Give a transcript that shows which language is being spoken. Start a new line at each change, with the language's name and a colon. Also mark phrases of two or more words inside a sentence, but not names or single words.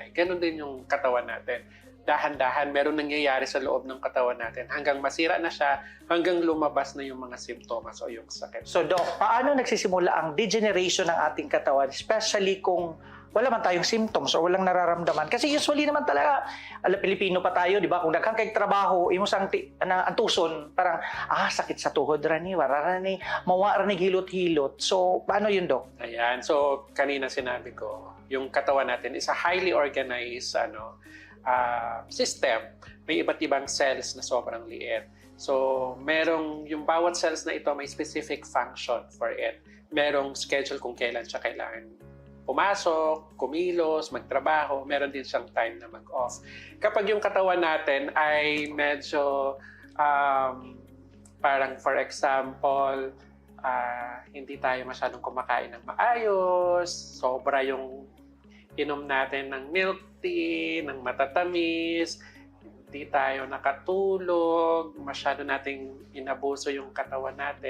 Filipino: Ganon din yung katawan natin. Dahan-dahan, meron nangyayari sa loob ng katawan natin hanggang masira na siya, hanggang lumabas na yung mga simptomas o yung sakit. So, Doc, paano nagsisimula ang degeneration ng ating katawan, especially kung wala man tayong symptoms o walang nararamdaman? Kasi usually naman talaga, Pilipino pa tayo, di ba?
Cebuano: Kung daghan kay trabaho, imo sang antuson, parang, sakit sa tuhod rani, wala rani, mawa rani, hilot-hilot.
Filipino: So, paano yun, Doc? Ayan. So, kanina sinabi ko, yung katawan natin
English: is a highly organized system.
Filipino: May iba't ibang cells na sobrang liit. So, merong yung bawat cells na ito may
English: specific function for it.
Filipino: Merong schedule kung kailan siya kailangan pumasok, kumilos, magtrabaho, meron din siyang time na mag-off. Kapag yung katawan natin ay medyo parang
English: for example,
Filipino: hindi tayo masyadong kumakain ng maayos, sobra yung inom natin ng
English: milk tea,
Filipino: ng matatamis, hindi tayo nakatulog, masyado nating inabuso yung katawan natin.